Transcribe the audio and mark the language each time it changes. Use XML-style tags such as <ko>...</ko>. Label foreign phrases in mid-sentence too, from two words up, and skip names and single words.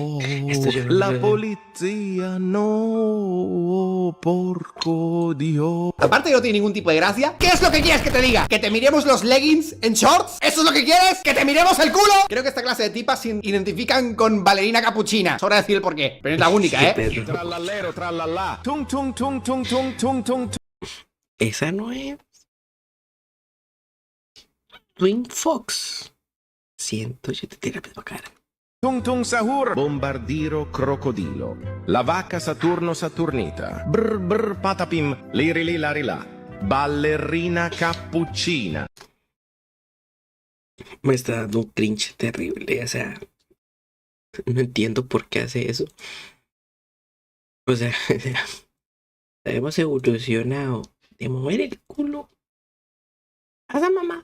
<es>La policía, no.</es> <it>porco Dios.</it> <es>Aparte que no tiene ningún tipo de gracia, ¿qué es lo que quieres que te diga? ¿Que te miremos los leggings en shorts? ¿Eso es lo que quieres? ¿Que te miremos el culo? Creo que esta clase de tipas se identifican con ballerina capuchina. Sobra decir el porqué, pero es la única, ¿eh? Tralalero, tralala. Tung, tung, tung, tung, tung, tung, tung. Esa no es Twin Fox. Siento, yo te tiro la cara. Tung tung sahur. Bombardiro crocodilo. La vaca Saturno Saturnita. Brr brr patapim. Lirili larila. Ballerina cappuccina. Me está dando un cringe terrible, o sea, no entiendo por qué hace eso. O sea, hemos evolucionado de mover el culo a la mamá.</es>